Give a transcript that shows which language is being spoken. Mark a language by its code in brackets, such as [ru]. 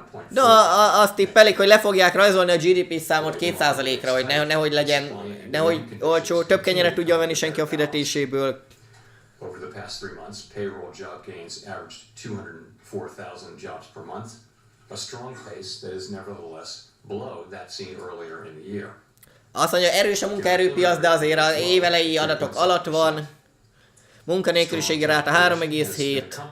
[hu] De azt tippelik, hogy le fogják rajzolni a GDP számot 2%-ra, hogy nehogy legyen, nehogy olcsó, több kenyeret tudja venni senki a fizetéséből. [en] Over the past 3 months, payroll job gains averaged 204,000 jobs per month, a strong pace that is nevertheless below that seen earlier in the year. [hu] Azt mondja, erős a munkaerőpiac, de azért az évelei adatok alatt van. Munkanélküliségi ráta 3,7.